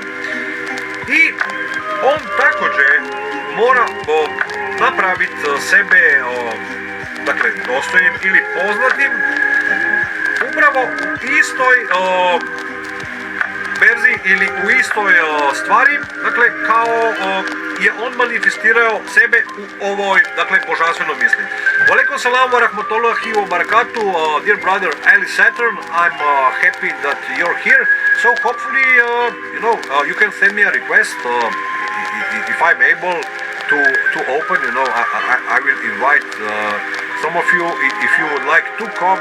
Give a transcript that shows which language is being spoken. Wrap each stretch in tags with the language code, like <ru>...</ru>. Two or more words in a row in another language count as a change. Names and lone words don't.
<bs>I on također mora napraviti sebe, dakle, dostojnim ili poznatim upravo u istoj verziji ili u istoj stvari, dakle, kao je on manifestirao sebe u ovoj, dakle, božanstvenoj misli.</bs> <ar>وعليكم السلام ورحمة الله وبركاته,</ar> <en>dear brother Ali Saturn. I'm happy that you're here. So hopefully, you can send me a request if I'm able to open. I will invite some of you if you would like to come.</en>